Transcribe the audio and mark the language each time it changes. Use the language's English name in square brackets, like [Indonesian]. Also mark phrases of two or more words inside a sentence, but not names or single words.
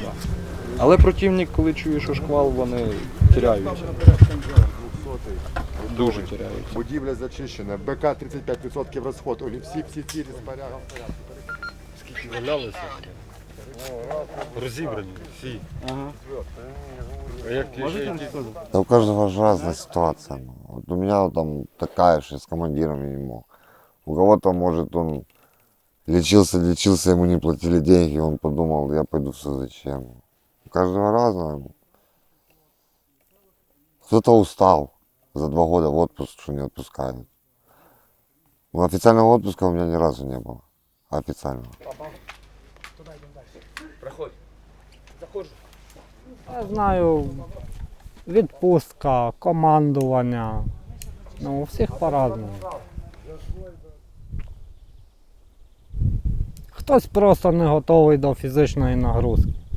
[Ukrainian] Але противник, коли чує, що шквал, вони тіряються. Дуже тіряються. Будівля зачищена, БК 35% розход. Всі цілі споряги. Скільки валялися? Розібрані всі. Ага. А як [Russian] Да у каждого же разная ситуация. Вот у меня вот там такая, что я с командирами не мог. У кого-то, может, он лечился, ему не платили деньги, он подумал, я пойду в СЗЧ. У каждого разное. Кто-то устал за 2 года в отпуск, что не отпускают. Ну, официального отпуска у меня ни разу не было. Официального. [Ukrainian] Проходь. Заходжу. Я знаю, відпустка, командування. [Russian] Ну, у всіх по-разному. [Ukrainian] Хтось просто не готовий до фізичної нагрузки.